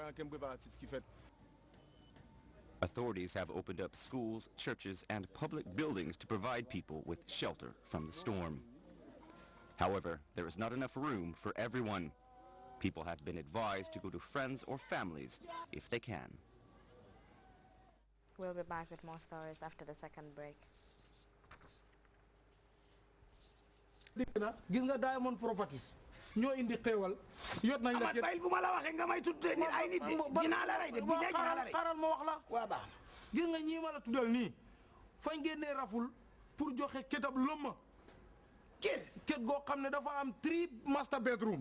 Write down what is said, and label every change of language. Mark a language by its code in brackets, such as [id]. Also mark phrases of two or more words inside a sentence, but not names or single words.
[en] Authorities have opened up schools, churches, and public buildings to provide people with shelter from the storm. However, there is not enough room for everyone. People have been advised to go to friends or families if they can. We'll be back with more stories after the second break. [wo] Gis nga Diamond Properties ñoo indi xéewal yot nañ la bayil bu ma la waxe nga may tudde nit ay nit dina la ray de bi dina la ray xaral ma wax la wa baax gis nga ñi ma la tuddal ni fañ génné raful pour joxe kétab lëmma kër goo xam ne dafa am 3 [en] master bedroom.